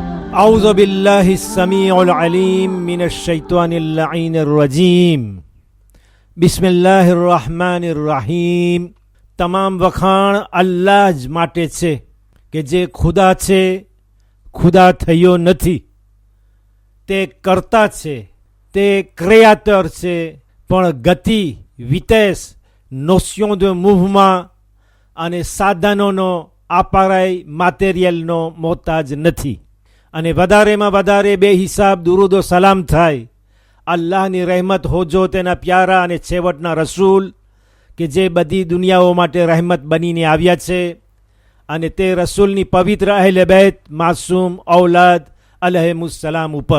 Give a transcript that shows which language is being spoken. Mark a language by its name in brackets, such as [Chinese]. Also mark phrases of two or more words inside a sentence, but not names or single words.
[Arabic] أعوذ بالله السميع العليم من الشيطان اللعين الرجيم بسم الله الرحمن الرحيم [Gujarati] તમામ વખાણ અલ્લાહ જ માટે છે કે જે ખુદા છે, ખુદા થયો નથી. તે કર્તા છે, તે ક્રિએટર છે, પણ ગતિ, વિટેસ, [French] notion de mouvement [Gujarati] અને સાધનોનો આપરાય માટેરિયલનો મોહતાજ નથી. અને વધારેમાં વધારે બે હિસાબ દુરૂદ ઓ સલામ થાય અલ્લાહની રહેમત હોજો તેના પ્યારા અને છેવટના રસૂલ કે જે બધી દુનિયાઓ માટે રહેમત બનીને આવ્યા છે, અને તે રસૂલની પવિત્ર અહેલે બેત માસૂમ ઔલાદ અલૈહિમુસ્સલામ ઉપર.